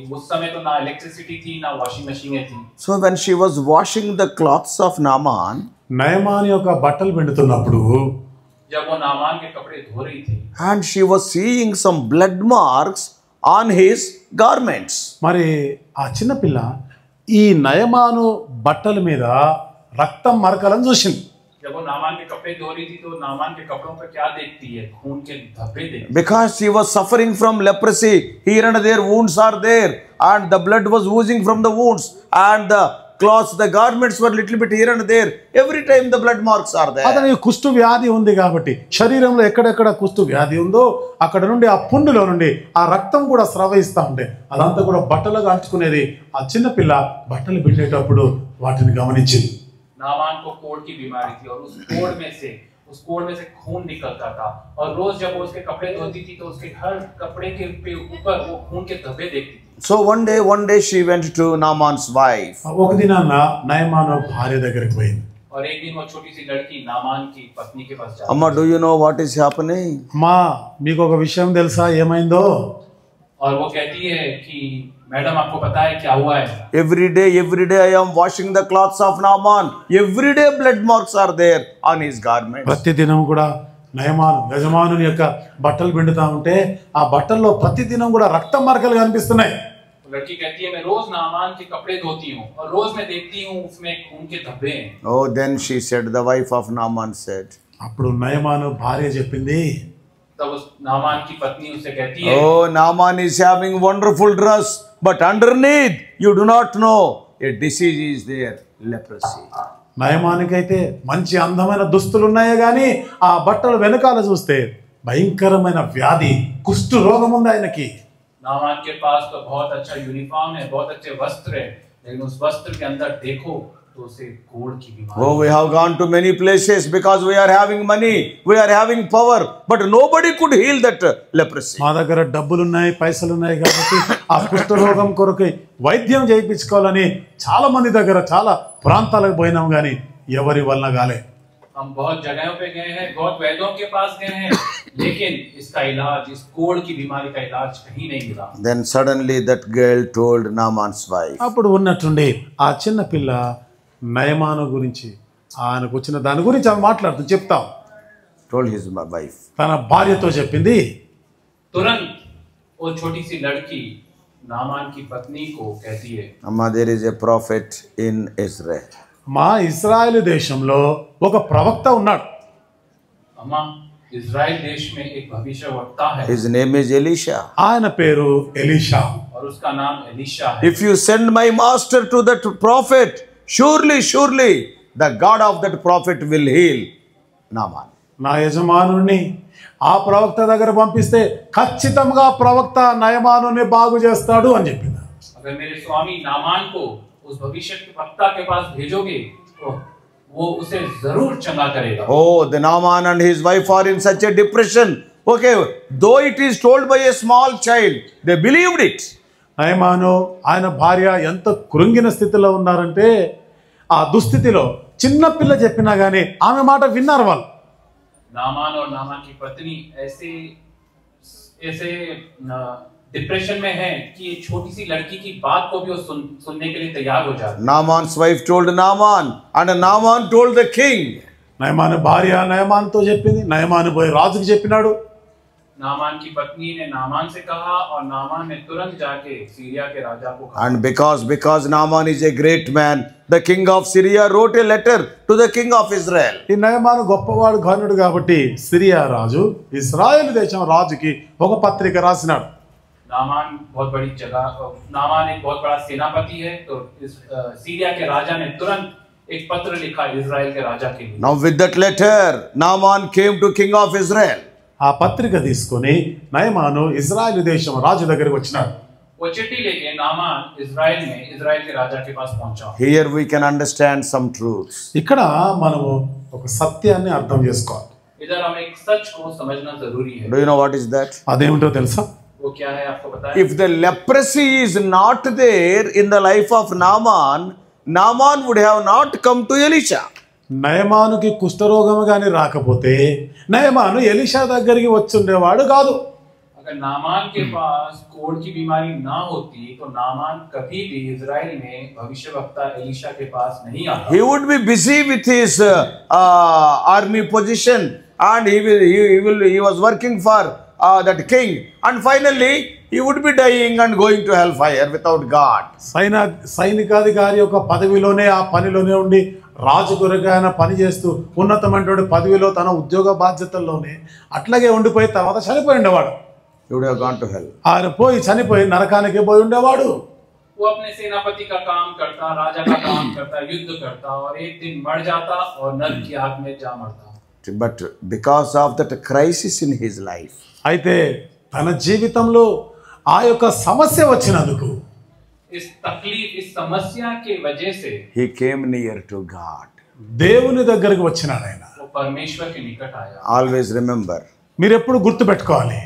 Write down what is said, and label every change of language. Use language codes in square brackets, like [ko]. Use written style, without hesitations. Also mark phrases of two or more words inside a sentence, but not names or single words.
[hi] उस समय तो ना इलेक्ट्रिसिटी थी ना [en] washing machines [hi] थी। [en] So when she was washing the cloths of Naaman, [te] నయమాను యొక్క బట్టలు పిండుతున్నప్పుడు [hi] जब वो नामान के कपड़े धो रही थी [en] and she was seeing some blood marks on his garments. [te] మరి ఆ చిన్నపిల్ల ఈ నయమాను బట్టల మీద రక్తం మరకలను చూసింది. [hi] जब वो नामान के कपड़े धो रही थी तो नामान के कपड़ों पर क्या देखती है? खून के धब्बे देखती। [en] Because she was suffering from leprosy, here and there wounds are there, and the blood was oozing from the wounds, and the cloths, the garments were little bit here and there. Every time the blood marks are there. [te] అతనికి కుష్టు వ్యాధి ఉంది కాబట్టి శరీరంలో ఎక్కడెక్కడ కుష్టు వ్యాధి ఉందో అక్కడ నుండి ఆ పుండులో నుండి ఆ రక్తం కూడా స్రవయిస్తూ ఉండే అదంతా కూడా బట్టలుగా అంటుకునేది. ఆ చిన్నపిల్ల బట్టలు పిండేటప్పుడు వాటిని గమనించింది. [hi] नामान को कोढ़ की बीमारी थी और उस कोढ़ में से खून निकलता था और रोज जब वो उसके कपड़े धोती थी तो उसके हर कपड़े के ऊपर वो खून के धब्बे देखती थी। [en] So one day she went to Naaman's wife. [te] ఒక దినాన నయమాను భార్య దగ్గరికి పోయింది. [hi] और एक दिन वो छोटी सी लड़की नामान की पत्नी के पास जाती [en] Amma, do you know what is happening? [te] అమ్మా మీకు ఒక విషయం తెలుసా ఏమైందో? [hi] और वो कहती है कि मैडम आपको पता है क्या हुआ है? [en] Every day I am washing the cloths of Naaman. Every day blood marks are there on his garments. [te] ప్రతిదినం కూడా నయమాను యజమానుని యొక్క బట్టలు పిండుతా ఉంటే ఆ బట్టల్లో ప్రతిదినం కూడా రక్తం మరకలు కనిపిస్తున్నాయి. [hi] लड़की कहती है मैं रोज नामान के कपड़े धोती हूँ और रोज मैं देखती हूँ उसमें खून के धब्बे हैं। [en] Oh, then she said, the wife of Naaman said, [te] అప్పుడు నయమాను భార్య చెప్పింది, [hi] तब उस नामान की पत्नी उससे कहती है [en] oh, Naaman is having wonderful dress, but underneath you do not know a disease is there, leprosy. [te] నయమానికైతే మంచి అందమైన దుస్తులు ఉన్నాయే గాని ఆ బట్టలు వెనకాల చూస్తే భయంకరమైన వ్యాధి కుష్టు రోగం ఉంది ఆయనకి. [hi] नामान के पास तो बहुत अच्छा यूनिफॉर्म है, बहुत अच्छे वस्त्र है, लेकिन उस वस्त्र के अंदर देखो तो उसे कोढ़ की बीमारी। [en] Oh, we have gone to many places because we are having money, we are having power, but nobody could heal that leprosy. [te] మా దగ్గర డబ్బులు ఉన్నాయి పైసలు ఉన్నాయి కాబట్టి ఆ కుష్టు రోగం కొరకు వైద్యం చేయించుకోవాలని చాలా మంది దగ్గర చాలా ప్రాంతాలకు పోయినాం కానీ ఎవరి వల్ల కాలే. [hi] हम बहुत जगहों पे गए हैं, बहुत वैद्यों के पास गए हैं, लेकिन इसका इलाज, इस कोढ़ की बीमारी का इलाज कहीं नहीं मिला। [en] Then suddenly that girl told Naaman's wife. [te] అప్పుడు ఉన్నట్టుండి ఆ చిన్న పిల్ల నయమాను గురించి ఆయనకు వచ్చిన దాని గురించి ఆమె మాట్లాడుతూ చెప్తాం. [en] Told his wife. [te] తన భార్యతో చెప్పింది. [hi] तुरंत वो छोटी सी लड़की नामान की पत्नी को कहती है, [en] Amma, there is a prophet in Israel. [te] మా ఇశ్రాయేలు దేశంలో ఒక ప్రవక్త ఉన్నాడు. [hi] अम्मा इजराइल देश में एक भविष्यवक्ता है [en] His name is Elisha. [te] ఆయన పేరు ఎలీషా. [hi] और उसका नाम एलीशा है। [en] If you send my master to that prophet, surely the God of that prophet will heal Naaman. [te] నా యజమానుని ఆ ప్రవక్త దగ్గర పంపిస్తే ఖచ్చితంగా ప్రవక్త నయమానుని బాగు చేస్తాడు అని చెప్పింది. [hi] अगर मेरे स्वामी नामान को उस भविष्य वक्ता के पास भेजोगे तो वो उसे जरूर चंगा करेगा। [en] Oh, the Naaman and his wife are in such a depression. Okay, though it is told by a small child, they believed it. [te] నయమాను ఆయన భార్య ఎంత కృంగిన స్థితిలో ఉన్నారంటే ఆ దుస్థితిలో చిన్న పిల్ల చెప్పినా గానీ ఆమె మాట విన్నారు వాళ్ళు. [hi] नामान और नामान की पत्नी ऐसे डिप्रेशन में है कि ये छोटी सी लड़की की बात को भी वो सुनने के लिए तैयार हो जाती है। [en] Naaman's wife told Naaman, and Naaman told the king. [te] నయమాను భార్య నయమానుతో చెప్పింది, నయమాను పోయి రాజుకి చెప్పినాడు. [hi] नामान की पत्नी ने नामान से कहा और नामान ने तुरंत जाके सीरिया के राजा को कहा। [en] And because Naaman is a great man, the king of Syria wrote a letter to the king of Israel. [te] ఈ నయమాను గొప్పవాడు ఘనుడు కాబట్టి సిరియా రాజు ఇశ్రాయేలు దేశం రాజుకి ఒక పత్రిక రాసినాడు. [hi] नामान बहुत बड़ी जगह, नामान एक बहुत बड़ा सेनापति है, तो इस सीरिया के राजा ने तुरंत एक पत्र लिखा इजराइल के राजा के लिए। [en] Now with that letter, Naaman came to king of Israel. [te] ఆ పత్రిక తీసుకొని నయమాను ఇశ్రాయేలు దేశం రాజు దగ్గరికి వచ్చినాడు. [hi] वो चिट्ठी लेके नामान इजराइल में इजराइल के राजा के पास पहुंचा। [en] Here we can understand some truths. [te] ఇక్కడ మనము ఒక సత్యాన్ని అర్థం చేసుకోవాలి. [hi] इधर हमें एक सच को समझना जरूरी है। [en] Do you know what is that? [te] అదేమిటో తెలుసా? [hi] वो क्या है आपको पता है? [en] If the leprosy is not there in the life of Naaman, Naaman would have not come to Elisha. [te] నయమానుకి కుష్ఠరోగం గాని రాకపోతే నయమాను ఎలీషా దగ్గరికి వచ్చుండేవాడు కాదు. [hi] अगर अगर नामान के पास कोढ़ की बीमारी ना होती तो नामान कभी भी इजराइल में भविष्यवक्ता एलीशा के पास नहीं आता। [en] He would be busy with his army position, and he was working for that king, and finally he would be dying and going to hellfire without God. [te] సైనికాధికారి యొక్క పదవిలోనే ఆ పనిలోనే ఉండి రాజు కొరకు ఆయన పని చేస్తూ ఉన్నతమైనటువంటి పదవిలో తన ఉద్యోగ బాధ్యతల్లోనే అట్లాగే ఉండిపోయి తర్వాత చనిపోయి ఉండేవాడు. [en] He would have gone to hell. [te] ఆయన పోయి చనిపోయి నరకానికి పోయి ఉండేవాడు. [hi] वो अपने सेनापति का काम करता, राजा का काम करता, युद्ध करता और एक दिन मर जाता और नरक की आग में जा मरता. [en] But because of that crisis in his life, [te] అయితే తన జీవితంలో ఆ యొక్క సమస్య వచ్చినందుకు [hi] इस तकलीफ, इस समस्या के वजह से [en] he came near to God. [te] దేవుని దగ్గరికి వచ్చినాడు ఆయన. [hi] वो परमेश्वर के निकट आया. [en] Always remember, [te] మీరు ఎప్పుడు గుర్తు పెట్టుకోవాలి,